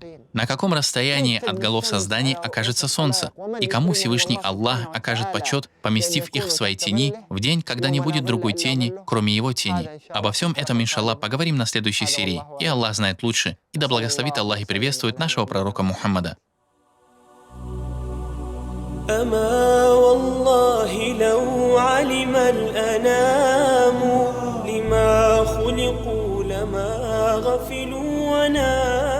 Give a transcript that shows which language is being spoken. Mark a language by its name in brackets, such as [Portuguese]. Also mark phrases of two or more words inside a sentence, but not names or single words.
[Russian] На каком расстоянии от голов созданий окажется солнце? И кому Всевышний Аллах окажет почет, поместив их в своей тени, в день, когда не будет другой тени, кроме его тени? Обо всем этом, иншаллах, поговорим на следующей серии. И Аллах знает лучше. И да благословит Аллах и приветствует нашего пророка Мухаммада. [Arabic] أما والله لو علم الأنام لما خلقوا لما غفلوا وناموا